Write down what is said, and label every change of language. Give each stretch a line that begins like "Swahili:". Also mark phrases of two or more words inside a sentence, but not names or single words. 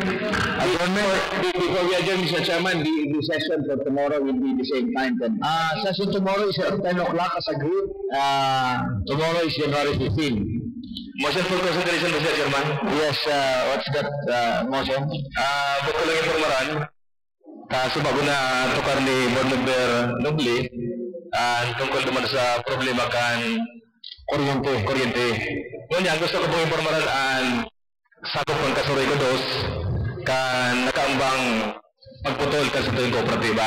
English: Before we adjourn, Mr. Chairman, the session for tomorrow will be the same time then. Session tomorrow is at 10 o'clock as agreed. Tomorrow is January 15. Motion for consideration, Mr. Chairman. Yes, what's that motion?
Bikol: Buko lang informaran. Kaso bago na tukar ni Board Member Nubli,
Filipino: tungkol naman sa problema
Bikol: kan Kuryente. Ngunyan,
Filipino: gusto ko pong informaran ang sakop ng
Bikol: Kasuroy ko dos kan nakaambang pagputol kan sa tuwing kooperatiba.